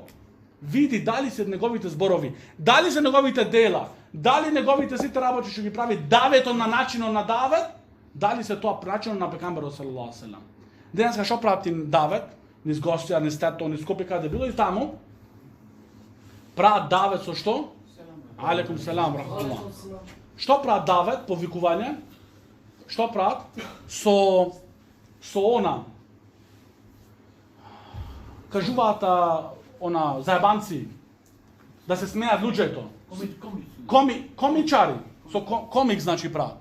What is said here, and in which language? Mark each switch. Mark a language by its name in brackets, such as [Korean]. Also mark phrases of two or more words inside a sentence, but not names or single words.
[Macedonian] Види дали се неговите зборови, дали се неговите дела, дали неговите сите работи што ги прави давето на начинот на давет, дали се тоа начинот на Пекамберот [Arabic] صلى الله عليه وسلم. [Macedonian] Денеска што прават давет, низ гостија, низ Тето, низ Скопје, каде било и таму, прават давет со што? [Arabic] عليكم السلام، رحمة الله. [Macedonian] Што прават давет, повикување? Што прават? Со она. Кажуваат она заебанци да се смеат луѓето. Комичари. Со комик значи прават.